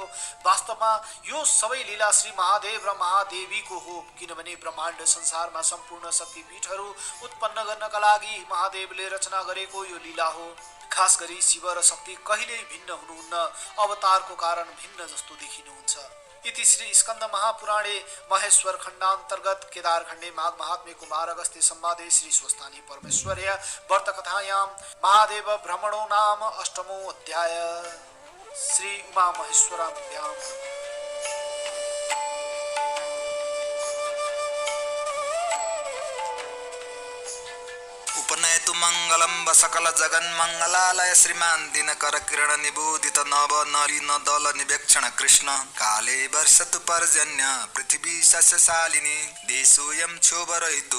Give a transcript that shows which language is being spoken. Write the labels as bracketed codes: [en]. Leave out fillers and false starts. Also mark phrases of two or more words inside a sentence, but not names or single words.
[ne] वास्तवमा यो सबै लीला श्री महादेव र महादेवीको हो, किनभने ब्रह्माण्ड संसारमा सम्पूर्ण शक्तिपीठहरू उत्पन्न गर्नका लागि महादेवले रचना गरेको यो लीला हो। खास गरी शिव र शक्ति कहिल्यै भिन्न हुनुहुन्न, अवतारको कारण भिन्न जस्तो देखिनुहुन्छ। [sa] इति श्री स्कंद महापुराणे महेश्वर खंडांतर्गत केदार खंडे माघ महात्म्य कुमार अगस्त्य संवादे श्री स्वस्थानी परमेश्वर्य व्रत कथायां महादेव भ्रमणो नाम अष्टमो अध्याय। श्री उमा महेश्वराभ्याम। उपनयतु मंगलम सकल जगन मंगलालय श्रीमान दिनकर किरण निबोधित नव नरी न दल निवेक्षण कृष्ण काले वर्षतु पर्जन्य पृथ्वी सस्यशालिनी देशोऽयं क्षोभरहितो